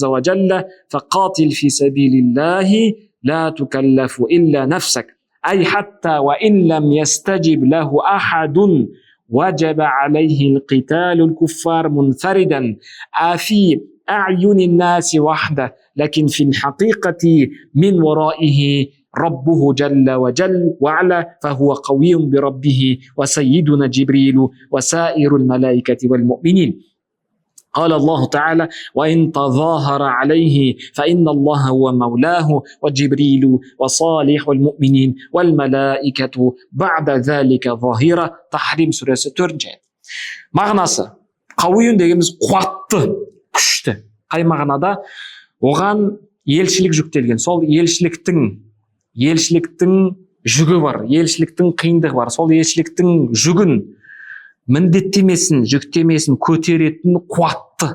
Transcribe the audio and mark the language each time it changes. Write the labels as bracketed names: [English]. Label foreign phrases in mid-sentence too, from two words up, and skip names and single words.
[Arabic] وجل فقاتل في سبيل الله لا تكلف إلا نفسك أي حتى وإن لم يستجب له أحد وجب عليه القتال الكفار منفردا في أعين الناس وحده لكن في الحقيقة من ورائه ربه جل وجل وعلا فهو قوي بربه وسيدنا جبريل وسائر الملائكة والمؤمنين. قال الله تعالى وإن تظاهر عليه فإن الله هو مولاه وجبريل وصالح المؤمنين والملائكة بعد ذلك ظهيرا. [Kazakh] Tahrim surесі 4-ші аят. Мағынасы қауиюн дегеніміз қуатты, күшті. Қай мағынада? Оған елшілік жүктелген. Сол елшіліктің жүгі бар, елшіліктің қиындығы бар. Сол елшіліктің жүгін, міндеттемесін, жүктемесін көтеретін қуатты.